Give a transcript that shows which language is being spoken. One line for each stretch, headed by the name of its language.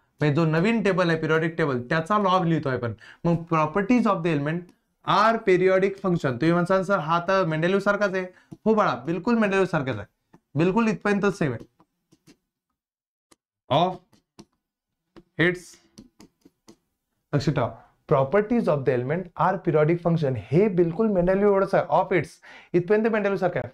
Marathi: म्हणजे जो नवीन टेबल आहे पिरियोडिक टेबल त्याचा लॉ लिहितोय आपण.
English: मग properties of the element are periodic function.
Marathi: तुम्ही म्हणसाल सर हा तर मेंडेलिव्ह सारखाच आहे. हो बाळा, बिलकुल मेंडेलिव्ह सारखाच आहे, बिलकुल इथपर्यंत सेम आहे.
English: of its,
Marathi: लक्षात ठेवा,
English: Properties of the element are periodic function.
Marathi: हे बिलकुल मेंडेलिव्ह एवढंच आहे.
English: of its
Marathi: इथपर्यंत मेंडेलिव्ह सारखं आहे.